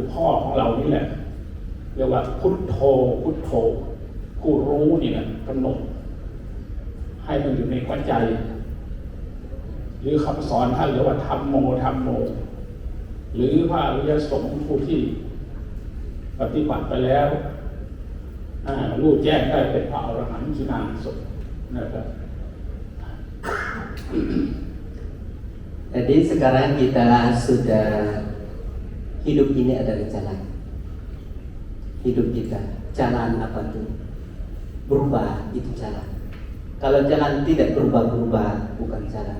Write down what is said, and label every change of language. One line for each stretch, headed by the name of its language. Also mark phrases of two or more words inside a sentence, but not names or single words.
Thai: พ่อของเรานี่แหละเรียกว่าพุทโธพุทโธผู้รู้นี่นะกำหนดให้มันอยู่ในหัวใจหรือคำสอนท่านเรียกว่าธัมโมธัมโมหรือพระอริยสงฆ์ผู้ที่ปฏิบัติไปแล้วรู้แจ้งได้เป็นพระอรหันต์ขีณาสงฆ์นะครับ
Indonesian: Jadi sekarang kita sudah hidup ini adalah jalan. Hidup kita jalan apa tuh? Berubah itu jalan. Kalau jalan tidak berubah-berubah bukan jalan.